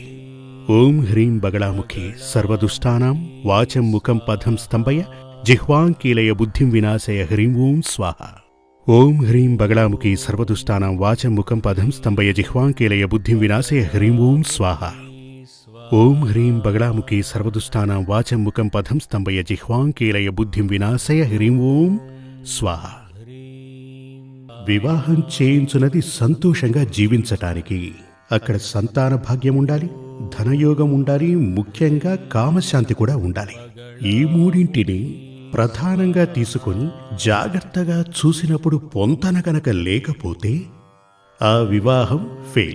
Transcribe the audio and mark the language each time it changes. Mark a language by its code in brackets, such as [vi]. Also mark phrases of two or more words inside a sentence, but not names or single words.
[sa] ओम ह्रीं बगलामुखी सर्वदुष्टानां वाचं मुखं पदं स्तंभय जिह्वां कीलय बुद्धिं विनाशय ह्रीं ओं स्वाहा। ओम ह्रीं बगलामुखी सर्वदुष्टानां वाचं मुखं पदं स्तंभय जिह्वां कीलय बुद्धिं विनाशय ह्रीं ओं स्वाहा। ओम ह्रीं बगलामुखी सर्वदुष्टानां वाचं मुखं पदं स्तंभय जिह्वां कीलय बुद्धिं विनाशय ह्रीं ओं स्वाहा। [te] వివాహం చేయించున్నది సంతోషంగా జీవించటానికి. అక్కడ సంతాన భాగ్యం ఉండాలి, ధనయోగం ఉండాలి, ముఖ్యంగా కామశాంతి కూడా ఉండాలి. ఈ మూడింటిని ప్రధానంగా తీసుకొని జాగ్రత్తగా చూసినప్పుడు పొంతన కనుక లేకపోతే ఆ వివాహం ఫెయిల్.